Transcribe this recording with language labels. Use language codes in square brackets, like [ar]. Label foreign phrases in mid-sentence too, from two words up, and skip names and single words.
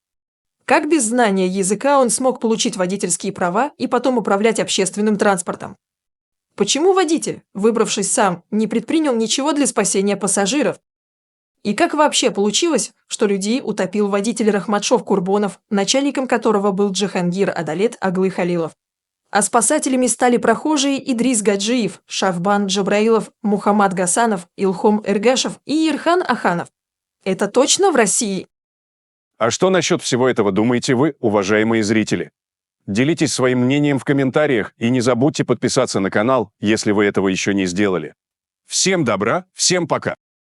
[ru] Как без знания языка он смог получить водительские права и потом управлять общественным транспортом? Почему водитель, выбравшись сам, не предпринял ничего для спасения пассажиров? И как вообще получилось, что людей утопил водитель Рахматшох Курбонов, начальником которого был Джихангир Адалет Аглы Халилов? А спасателями стали прохожие Идрис Гаджиев, Шавбан Джабраилов, Мухаммад Гасанов, Илхом Эргашев и Ирхан Аханов. Это точно в России? А что насчет всего этого думаете вы, уважаемые зрители? Делитесь своим мнением в комментариях и не забудьте подписаться на канал, если вы этого еще не сделали. Всем добра, всем пока!